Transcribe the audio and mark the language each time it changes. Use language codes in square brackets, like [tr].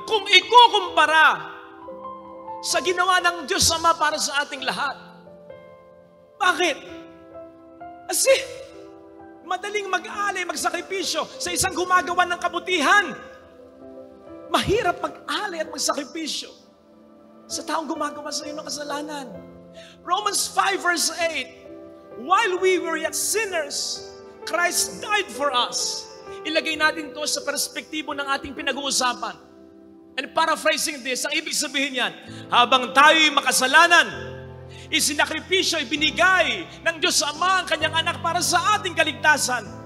[tl] Kung ikukumpara sa ginawa ng Diyos Ama para sa ating lahat. Bakit? Kasi, madaling mag-alay, magsakripisyo sa isang gumagawa ng kabutihan. Mahirap mag-alay at magsakripisyo sa taong gumagawa sa iyo ng kasalanan. [en] Romans 5 verse 8, while we were yet sinners, Christ died for us. [tl] Ilagay natin to sa perspektibo ng ating pinag-uusapan. [en] And paraphrasing this, [tl] ang ibig sabihin yan, habang tayo'y makasalanan, isinakripisyo, ibinigay ng Diyos Ama ang kanyang anak para sa ating kaligtasan.